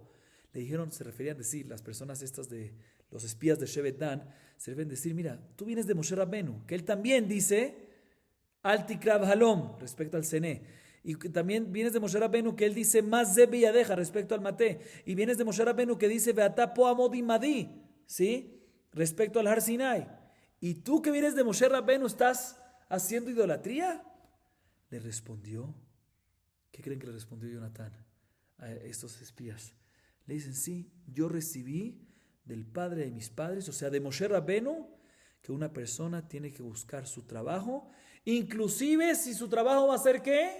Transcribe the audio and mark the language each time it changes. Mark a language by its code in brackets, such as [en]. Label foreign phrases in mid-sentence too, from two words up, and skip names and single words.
[es] Le dijeron, se referían a decir, las personas estas de los espías de Shevet Dan, se refieren a decir, mira, tú vienes de Moshe Rabbeinu, que él también dice [he] אל תקרב הלם, [es] respecto al cené. Y también vienes de Moshe Rabbeinu, que él dice [he] מה זה בידך, [es] respecto al maté. Y vienes de Moshe Rabbeinu, que dice [he] ואתה פה עמד עמדי, [es] ¿sí?, respecto al Har Sinai. Y tú que vienes de Moshe Rabbeinu, ¿estás haciendo idolatría? Le respondió, ¿qué creen que le respondió Jonatán a estos espías? Le dicen, sí, yo recibí del padre de mis padres, o sea, de Moshe Rabbeinu, que una persona tiene que buscar su trabajo, inclusive si su trabajo va a ser ¿qué?